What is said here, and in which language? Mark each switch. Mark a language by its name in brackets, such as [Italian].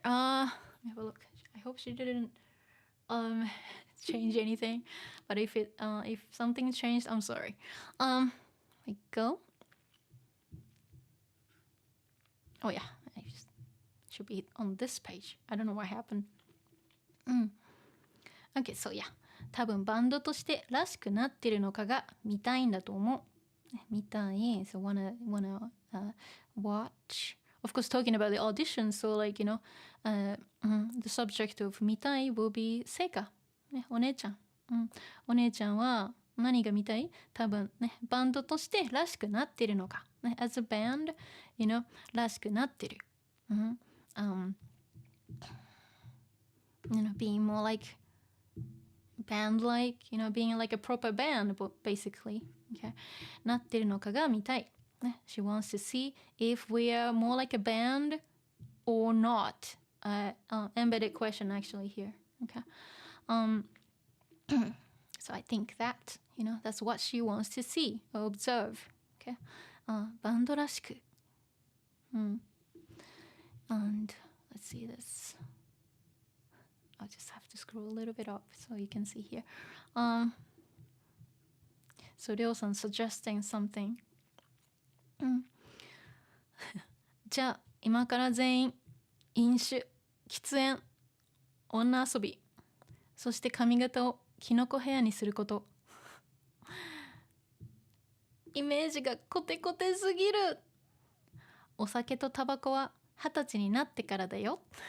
[English] Let me have a look. I hope she didn't change anything. But if something changed, I'm sorry. We go. Oh yeah, I should be on this page. I don't know what happened. Okay, so yeah. [Japanese] 多分バンドとしてらしくなってるのかが見たいんだと思う。見たい。 [English] So wanna watch. Of course, talking about the audition, so the subject of 見たい will be Seika. [Japanese] ね、お姉ちゃん。お姉ちゃんは何が見たい？多分ね、バンドとしてらしくなってるのか。ね、 [English] as a band, [Japanese] らしくなってる。 [English] being more like band-like, being like a proper band, basically. Okay. [Japanese] なってるのかが見たい。 [English] She wants to see if we are more like a band or not. Embedded question actually here. Okay. So I think that, that's what she wants to see or observe. Okay. [Japanese] バンドらしく。 [English] And let's see this. I'll just have to scroll a little bit up so you can see here. So Ryo-san suggesting something. [Japanese] じゃあ今から全員飲酒、喫煙、女遊び、そして髪型をキノコヘアにすること。イメージがコテコテすぎる。お酒とタバコは20歳になってからだよ。